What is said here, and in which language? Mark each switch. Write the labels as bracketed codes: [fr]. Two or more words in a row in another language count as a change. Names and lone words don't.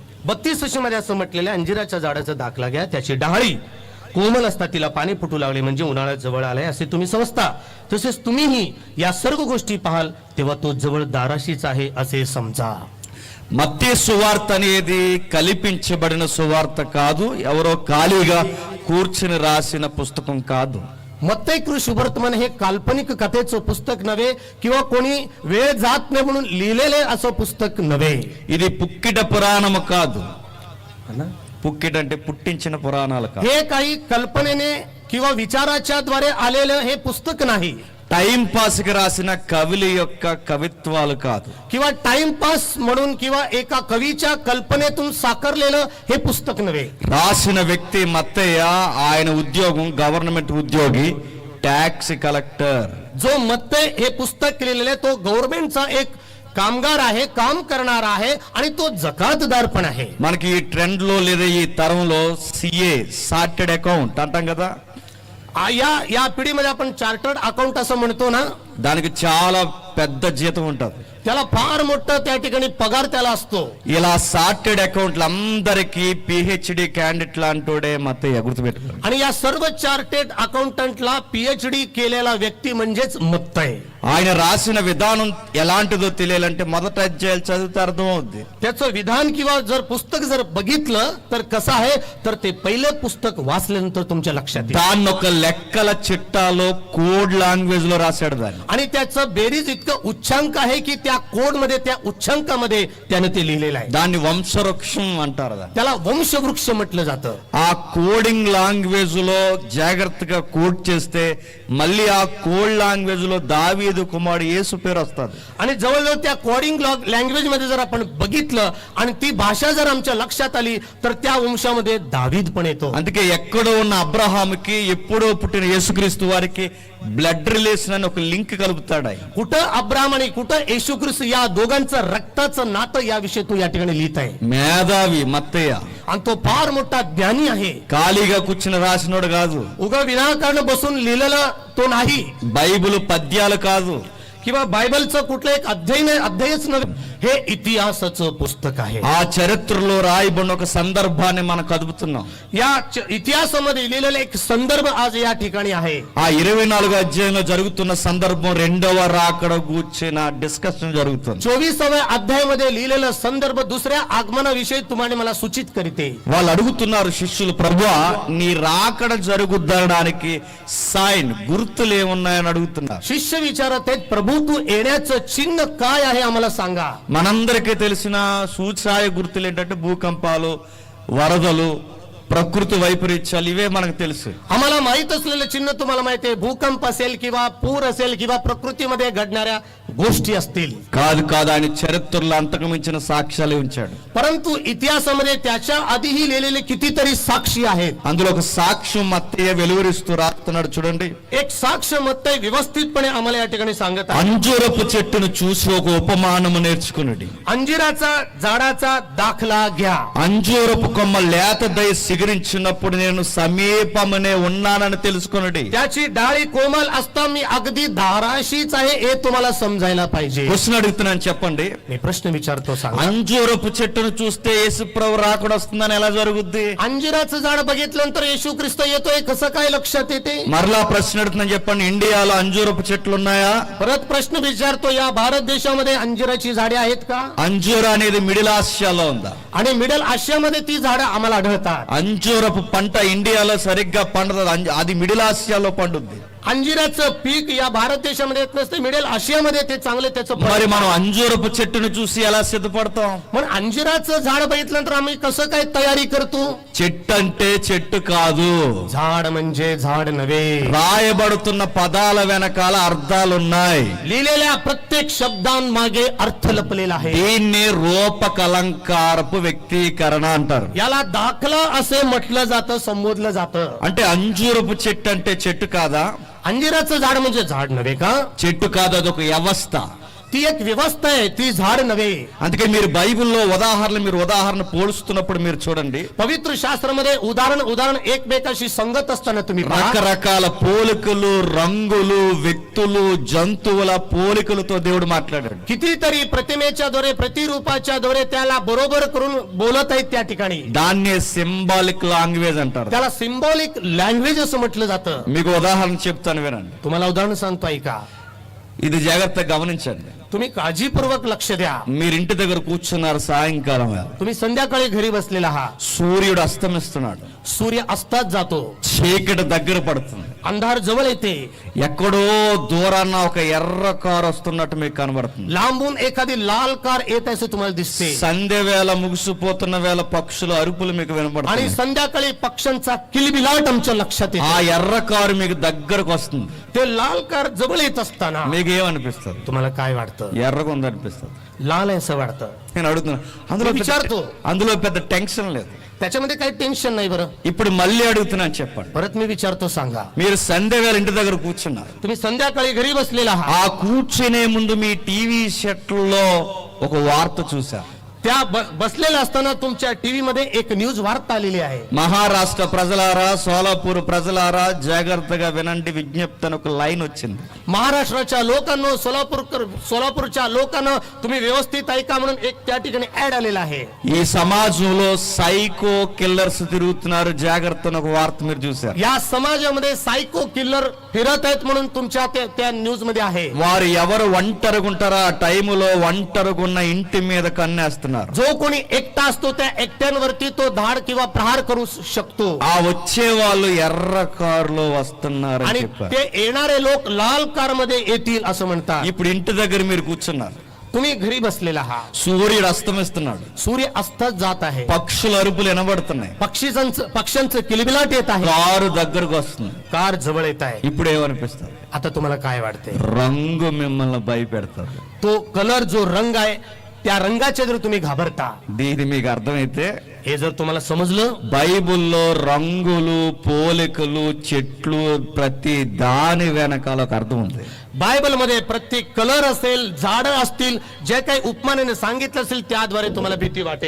[mr] 32 वचनामध्ये असं म्हटलेलं, अंजिराच्या झाडाचा दाखला घ्या, त्याची डहाळी कोमल असता तिला पाणी फुटू लागले म्हणजे उन्हाळा जवळ आलाय असे तुम्ही समजता. तसेच तुम्हीही या सर्व गोष्टी पाहाल तेव्हा तो जवळ दाराशीच आहे असे समजा. [te] మత్తయి సువార్త అనేది కల్పించబడిన సువార్త కాదు, ఎవరో ఖాళీగా కూర్చుని రాసిన పుస్తకం కాదు. [mr] मत्तेय कृष्णवर्तमान हे काल्पनिक कथेचं पुस्तक नव्हे किंवा कोणी वेळ जात नाही म्हणून लिहिलेले असं पुस्तक नव्हे. [te] ఇది పుక్కిట పురాణము కాదు. పుక్కిట అంటే పుట్టించిన పురాణాలు కాదు. [mr] हे काही कल्पनेने किंवा विचाराच्या द्वारे आलेलं हे पुस्तक नाही. [en] time pass [te] కి రాసిన కవుల యొక్క కవిత్వాలు కాదు. [mr] किंवा टाइमपास म्हणून किंवा एका कवीच्या कल्पनेतून साकारलेलं हे पुस्तक नव्हे. [te] రాసిన వ్యక్తి మత్తయ్య. ఆయన ఉద్యోగం గవర్నమెంట్ ఉద్యోగి, [en] tax collector. [mr] जो मत्तेय हे पुस्तक लिहिलेलं आहे तो गव्हर्नमेंटचा एक कामगार आहे, काम करणारा आहे आणि तो जकातदार पण आहे. [te] మనకి ఈ ట్రెండ్ లో లేదా ఈ తరంలో [en] CA chartered account [te] అంటాం కదా, [mr] या पिढीमध्ये आपण [en] chartered account [mr] असं म्हणतो ना, [te] దానికి చాలా పెద్ద జీతం ఉంటుంది. [mr] त्याला फार मोठं त्या ठिकाणी पगार त्याला असतो. [te] ఇలా [en] chartered accounts [te] అందరికీ [en] PhD candidate [te] లాంటోడే మత్తయ్య గుర్తుపెట్టుకోండి. [mr] आणि या सर्व [en] chartered accountantला [mr] पीएचडी केलेला व्यक्ती म्हणजेच मत्त आहे. [te] ఆయన రాసిన విధానం ఎలాంటిదో తెలియాలంటే మొదటి అధ్యాయాలు చదివితే అర్థం అవుద్ది. [mr] त्याचं विधान किंवा जर पुस्तक जर बघितलं तर कसं आहे, तर ते पहिले पुस्तक वाचल्यानंतर तुमच्या लक्षात येईल. [te] దాన్ని ఒక లెక్కల చిట్టాలో [en] code language [te] లో రాశాడు దాన్ని. [mr] आणि त्याचं बेरीज इतकं उच्चांक आहे की त्या कोड मध्ये, त्या उच्चांकामध्ये त्यानं ते लिहिलेलं आहे. [te] దాన్ని వంశవృక్షం అంటారు. దాన్ని [mr] त्याला वंशवृक्ष म्हटलं जातं. [te] ఆ [en] coding language [te] లో జాగ్రత్తగా కోడ్ చేస్తే మళ్ళీ ఆ [en] code language [te] లో దావీదు కుమారుడు యేసు పేరు వస్తుంది. [mr] आणि जवळजवळ त्या [en] coding language [mr] मध्ये जर आपण बघितलं आणि ती भाषा जर आमच्या लक्षात आली तर त्या वंशामध्ये दावीद पण येतो. [te] అందుకే ఎక్కడో ఉన్న అబ్రహాముకి ఎప్పుడో పుట్టిన యేసుక్రీస్తు వారికి [en] blood relation [te] అని ఒక లింక్ కలుపుతాడు ఆయన. [mr] कुठं अब्राहम आणि कुठं येशू ख्रिस्त या दोघांचं रक्ताचं नातं याविषयी तो या ठिकाणी लिहित आहे. [te] మేధావి మత్తయ్య [mr] आणि तो फार मोठा ज्ञानी आहे. [te] ఖాళీగా కూర్చుని రాసినోడు కాదు. [mr] उगा विनाकारण बसून लिहिलेला तो नाही, [te] బైబిల్ పద్యాలు కాదు. [mr] किंवा बायबलचं कुठलं एक अध्यायच नव्हे, हे इतिहासाचं पुस्तक आहे. [te] ఆ చరిత్రలో రాయబడిన ఒక సందర్భాన్ని మనం కదుపుతున్నాం. [mr] या इतिहासामध्ये लिहिलेला एक संदर्भ आज या ठिकाणी आहे. [te] ఆ 24 అధ్యాయంలో జరుగుతున్న సందర్భం రెండవ రాకడ గూర్చిన డిస్కషన్ జరుగుతుంది. [mr] 24व्या अध्यायामध्ये लिहिलेलं संदर्भ दुसऱ्या आगमनाविषयी तुम्हाला मला सूचित करते. [te] వాళ్ళు అడుగుతున్నారు శిష్యులు, ప్రభువా నీ రాకడ జరుగుదడానికి సైన్ గుర్తులు ఏమున్నాయని అడుగుతున్నారు. [mr] शिष्य विचारत आहेत, प्रभू तू येण्याचं चिन्ह काय आहे आम्हाला सांगा. [te] మనందరికీ తెలిసిన సూచాయ గుర్తులు ఏంటంటే భూకంపాలు, వరదలు, ప్రకృతి వైపరీత్యాలు, ఇవే మనకు తెలుసు. [mr] आम्हाला माहित असलेलं चिन्ह तुम्हाला माहिती आहे, भूकंप असेल किंवा पूर असेल किंवा प्रकृतीमध्ये घडणाऱ्या गोष्टी असतील. [te] కాదు కాదు ఆయన చరిత్రలో అంతకు మించిన సాక్ష్యాలు ఉంచాడు. [mr] परंतु इतिहासामध्ये त्याच्या आधीही लिहिलेले कितीतरी साक्षी आहेत. [te] అందులో ఒక సాక్ష్యం మత్తయ్య వెలువరిస్తూ రాస్తున్నాడు చూడండి. [mr] एक साक्ष मत्तय व्यवस्थितपणे आम्हाला या ठिकाणी सांगत आहे. [te] అంజూరపు చెట్టును చూసి ఒక ఉపమానము నేర్చుకున్నాడు. [mr] अंजिराचा झाडाचा दाखला घ्या. [te] అంజూరపు కొమ్మ లేత దయ చిగురించినప్పుడు నేను సమీపమనే ఉన్నానని తెలుసుకున్నాడు. [mr] त्याची डाळी कोमल असता मी अगदी धाराशीच आहे हे तुम्हाला समजायला पाहिजे. [te] క్వశ్చన్ అడుగుతున్నాను, చెప్పండి. [mr] मी प्रश्न विचारतो, सांगा. [te] అంజూరపు చెట్టును చూస్తే యేసు ప్రభు రాకడ వస్తుందని ఎలా జరుగుద్ది? [mr] अंजिराचं झाड बघितल्यानंतर येशू ख्रिस्त येतोय कसं काय लक्षात येते? [te] మరలా ప్రశ్న అడుగుతున్నాను, చెప్పండి. ఇండియాలో అంజూరపు చెట్లు ఉన్నాయా? [mr] परत प्रश्न विचारतो, या भारत देशामध्ये अंजिराची झाडे आहेत का? [te] అంజూర అనేది మిడిల్ ఆసియాలో ఉందా? [mr] आणि मिडल आशियामध्ये ती झाडं आम्हाला आढळतात. [te] అంజూరపు పంట ఇండియాలో సరిగ్గా పండదు, అది మిడిల్ ఆసియాలో పండుద్ది. [mr] अंजिराचं पीक या भारत देशामध्ये येत नसते, मिडल आशियामध्ये ते चांगले त्याचं फळ [te] మరి [mr] येतं. [te] మనం అంజూరపు చెట్టును చూసి ఎలా సిద్ధపడతాం? [mr] म्हणून अंजिराचं झाड बघितल्यानंतर आम्ही कसं काय तयारी करतो? [te] చెట్టు అంటే చెట్టు కాదు, [mr] झाड म्हणजे झाड नव्हे. [te] రాయబడుతున్న పదాల వెనకాల అర్థాలున్నాయి. [mr] लिहिलेल्या प्रत्येक शब्दांमागे अर्थ लपलेला आहे. [te] దీన్ని రూపకలంకారపు వ్యక్తీకరణ అంటారు. [mr] याला दाखला असे म्हटलं जातं, संबोधलं जातं. [te] అంటే అంజూరపు చెట్టు అంటే చెట్టు కాదా? [mr] अंजिराचं झाड म्हणजे झाड नव्हे का? [te] చెట్టు కాదు, అదొక వ్యవస్థ. [mr] ती एक व्यवस्था आहे, ती झाड नव्हे. [te] అందుకే మీరు బైబిల్లో ఉదాహరణ పోలుస్తున్నప్పుడు మీరు చూడండి, [mr] पवित्र शास्त्रामध्ये उदाहरण एकमेकाशी संगत असताना तुम्ही पहा. [te] రకరకాల పోలికలు, రంగులు, వ్యక్తులు, జంతువుల పోలికలతో దేవుడు మాట్లాడాడు. [mr] कितीतरी प्रतिमेच्या द्वारे, प्रतिरूपाच्या द्वारे त्याला बरोबर करून बोलत आहेत त्या ठिकाणी. [te] దాన్నే [en] symbolic language [te] అంటారు. [mr] त्याला [en] symbolic language [mr] असं म्हटलं जातं. [te] మీకు ఉదాహరణ చెప్తాను వినండి. [mr] तुम्हाला उदाहरण सांगतो, ऐका. [te] ఇది జాగ్రత్తగా గమనించండి. [mr] तुम्ही काळजीपूर्वक लक्ष द्या. [te] మీరు ఇంటి దగ్గర కూర్చున్నారు సాయంకాలం వేళ. [mr] तुम्ही संध्याकाळी घरी बसलेला आहात. [te] సూర్యుడు అస్తమిస్తున్నాడు, [mr] सूर्य अस्तात जातो, [te] చీకటి దగ్గర పడుతుంది. [mr] अंधार जवळ येते. [te] ఎక్కడో దూరాన ఒక ఎర్ర కారు వస్తున్నట్టు మీకు కనబడుతుంది. [mr] लांबून एखादी लाल कार येत असे तुम्हाला दिसते. [te] సంధ్య వేళ ముగిసిపోతున్న వేళ పక్షుల అరుపులు మీకు [mr] आणि [te] వినపడుతుంది. [mr] संध्याकाळी पक्ष्यांचा किलबिलाट आमच्या लक्षात [te] ఆ [mr] येतो. [te] ఎర్ర కారు మీకు దగ్గరకు వస్తుంది. [mr] ते लाल कार जवळ येत असताना [te] మీకు ఏమనిపిస్తుంది? [mr] तुम्हाला काय वाटतं? [te] ఎర్రగా ఉందనిపిస్తుంది. [mr] लाल आहे असं वाटतं. [te] నేను అడుగుతున్నా, అందులో విచారతో. అందులో పెద్ద టెన్షన్ లేదు. [mr] त्याच्यामध्ये काही टेन्शन नाही बरं. [te] ఇప్పుడు మళ్ళీ అడుగుతున్నాను చెప్పండి. [mr] परत मी विचारतो सांगा. [te] మీరు సంధ్య వేళ ఇంటి దగ్గర కూర్చున్నారు. [mr] तुम्ही संध्याकाळी घरी बसलेला आहात. [te] ఆ కూర్చునే ముందు మీ టీవీ సెట్లో ఒక వార్త చూశారు. [mr] त्या बसलेल्या असताना तुमच्या टीव्ही मध्ये एक न्यूज वार्ता आलेली आहे. [te] మహారాష్ట్ర ప్రజలారా, సోలాపూర్ ప్రజలారా జాగ్రత్తగా వినండి విజ్ఞప్తి అని ఒక లైన్ వచ్చింది. [mr] महाराष्ट्राच्या लोकांनो, सोलापूरच्या लोकांना तुम्ही व्यवस्थित ऐका म्हणून एक त्या ठिकाणी ऍड आलेला आहे. [te] ఈ సమాజంలో [en] psycho killers [te] తిరుగుతున్నారు జాగ్రత్త అని ఒక వార్త మీరు చూశారు. [mr] या समाजामध्ये [en] psycho killer [mr] फिरत आहेत म्हणून तुमच्या त्या न्यूज मध्ये आहे. [te] వారు ఎవరు ఒంటరిగుంటారో ఆ టైములో ఒంటరిగున్న ఇంటి మీద కన్నేస్తున్నారు. [mr] जो कोणी एकटा असतो त्या एकट्यांवरती तो धाड किंवा प्रहार करू शकतो. [te] ఆ వచ్చే వాళ్ళు ఎర్ర కారులో వస్తున్నారు అని [mr] आणि [te] చెప్పారు. [mr] ते येणारे लोक लाल कार मध्ये येतील असं म्हणतात. [te] ఇప్పుడు ఇంటి దగ్గర మీరు కూర్చున్నారు. [mr] तुम्ही घरी बसलेला आहात. [te] సూర్యుడు అస్తమిస్తున్నాడు. [mr] सूर्य अस्तच जात आहे. [te] పక్షుల అరుపులు వినబడుతున్నాయి. [mr] पक्ष्यांचं किलबिलाट येत आहे. [te] కారు దగ్గరకు వస్తుంది. [mr] कार जवळ येत आहे. [te] ఇప్పుడు ఏమనిపిస్తుంది? [mr] आता तुम्हाला काय वाटते? [te] రంగు మిమ్మల్ని భయపెడతారు. [mr] तो कलर जो रंग आहे त्या रंगाचे जर तुम्ही घाबरता, [te] దీని మీకు అర్థమైతే [mr] हे जर तुम्हाला समजलं, [te] బైబిల్లో రంగులు, పోలికలు, చెట్లు ప్రతి దాని వెనకాల ఒక అర్థం ఉంది. [mr] बायबल मध्ये प्रत्येक कलर असेल, झाडं असतील, जे काही उपमानाने सांगितलं असेल त्याद्वारे तुम्हाला भीती वाटेल.